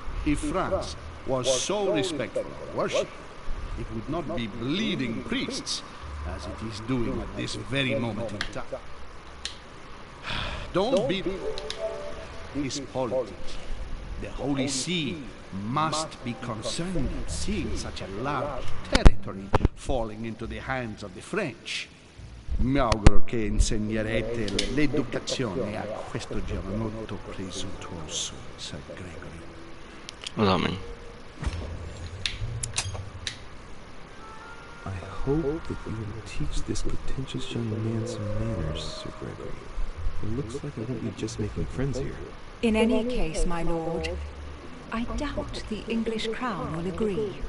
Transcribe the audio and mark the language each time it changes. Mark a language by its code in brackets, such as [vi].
[en] If France was so respectful of worship, it would not be bleeding priests as it is doing at this very moment in time. Don't be... This politics. The Holy See must be concerned at seeing such a large territory falling into the hands of the French. [it] Mi auguro che insegnerete l'educazione a questo giovanotto presuntuoso, Sir Gregory. [en] What does that mean? I hope that you will teach this pretentious young man some manners, Sir Gregory. It looks like I won't be just making friends here. In any case, my lord, I doubt the English crown will agree.